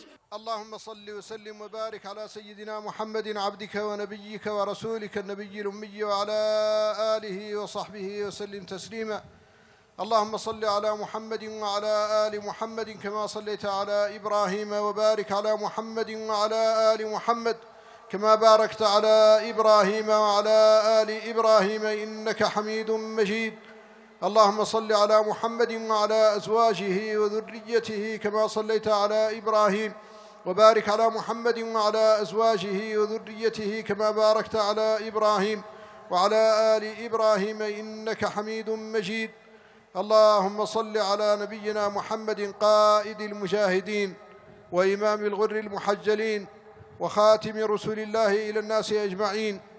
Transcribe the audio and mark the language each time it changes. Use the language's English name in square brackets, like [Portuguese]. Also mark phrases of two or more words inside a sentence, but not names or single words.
[Arabic] اللهم صل وسلم وبارك على سيدنا محمد عبدك ونبيك ورسولك النبي الأمي وعلى آله وصحبه وسلم تسليما. اللهم صل على محمد وعلى آل محمد كما صليت على إبراهيم وبارك على محمد وعلى آل محمد كما باركت على إبراهيم وعلى آل إبراهيم إنك حميد مجيد. اللهم صل على محمد وعلى أزواجه وذريته كما صليت على إبراهيم وبارك على محمد وعلى أزواجه وذريته كما باركت على إبراهيم وعلى آل إبراهيم إنك حميد مجيد اللهم صل على نبينا محمد قائد المجاهدين وإمام الغر المحجلين وخاتم رسول الله إلى الناس أجمعين